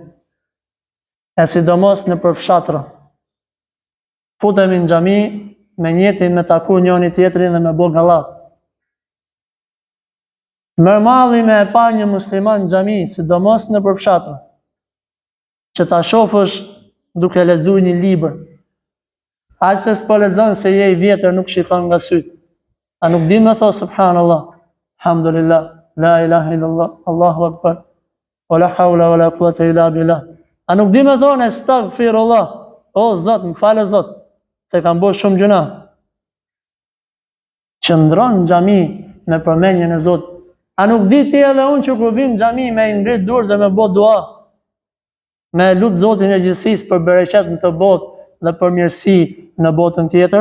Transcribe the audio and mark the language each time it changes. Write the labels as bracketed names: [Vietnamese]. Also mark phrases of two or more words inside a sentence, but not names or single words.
[Albanian] E sidomos në përfshatra. Futemi në xhami me njetin me taku njëri tjetrin dhe me bo gallat. Mërmalli me e pa një musliman në xhami, sidomos në përfshatra, që ta shofësh duke lexuar një libër. Aq se s'po lexon se je i vjetër, nuk shikon nga syt. A nuk di me thos [Arabic] سبحان الله، الحمد لله، لا إله إلا الله، الله أكبر، ولا حول ولا قوة إلا بالله. [Albanian] A nuk di me thonë astaghfirullah, o Zot, më falë Zot, se kam bërë shumë gjuna. Qëndron në xhami me përmendjen e Zotit. A nuk di ti edhe unë që kur vim në xhami me ngrit durë dhe me bë dua, me lut Zotin e gjithësisë për bereqet në të botë dhe për mirësi në botën tjetër?